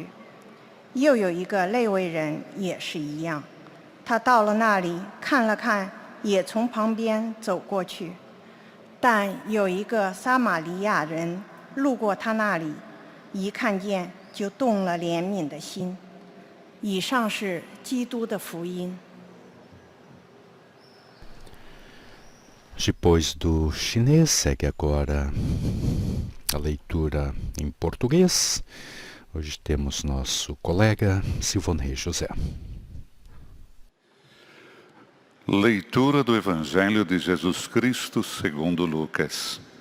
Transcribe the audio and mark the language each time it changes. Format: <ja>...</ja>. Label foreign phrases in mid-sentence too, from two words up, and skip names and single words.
<zh>又有一个利未人也是一样，他到了那里，看了看，也从旁边走过去。但有一个撒玛利亚人路过他那里，一看见就动了怜悯的心。以上是基督的福音。</zh> <pt>Depois do chinês, segue agora a leitura em português. Hoje temos nosso colega Silvonei José. Leitura do Evangelho de Jesus Cristo segundo Lucas.</pt>